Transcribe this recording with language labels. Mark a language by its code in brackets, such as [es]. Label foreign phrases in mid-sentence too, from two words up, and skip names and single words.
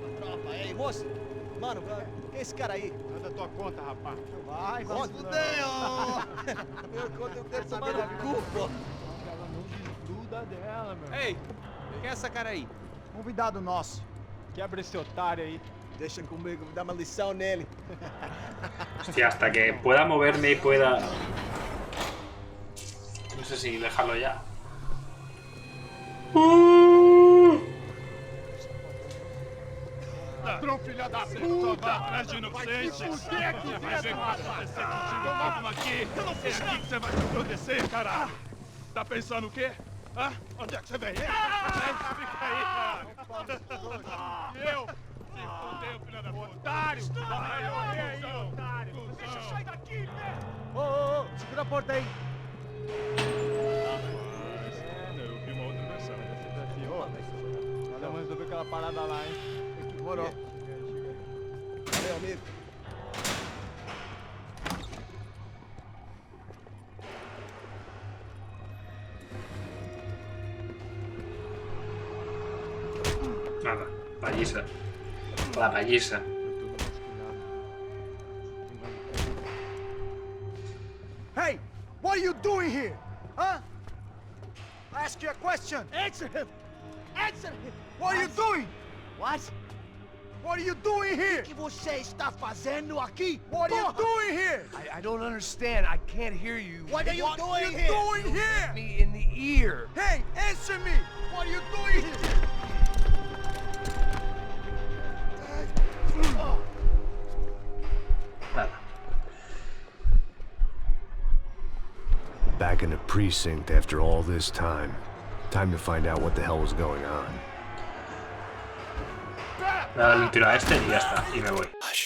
[pt] Ei, moço. Mano, quem é esse cara aí? Manda tua conta, rapaz. Vai, se fudeu! Meu conta eu quero saber da culpa. Ela não desgruda dela, meu. Ei, quem é essa cara aí? Convidado nosso. Quebra esse otário aí. Deixa comigo, dá uma lição nele. [es] Hostia, hasta que pueda moverme y pueda... No sé si dejarlo ya. [pt] Ladrão, filha da puta! Atrás de inocente! Vai ver o que vai acontecer contigo mesmo aqui! É aqui que você vai se proteger, cara! Tá pensando o quê? Hã? Onde é que você vem? Fica aí, cara! E eu? Se fodeu, filha da puta! Otário! Vai morrer aí, otário! Deixa eu sair daqui, né? Ô, segura a porta aí. Eu vi uma outra versão. Vamos resolver aquela parada lá, hein? Demorou. Valeu, amigo. [es] Nada, paliza. La paliza. [en] Hey, what are you doing here? Huh? I ask you a question. Answer him. Answer him. What are you doing? What? What are you doing here? [pt] O que você está fazendo aqui? [en] What are you doing here? I don't understand. I can't hear you. What are you doing here? What are you doing here? Me in the ear. Hey, answer me. What are you doing here? [es] Nada. [en] Back in the precinct after all this time. Time to find out what the hell was going on. [es] Nada, le tiro a este y ya está. Y me voy.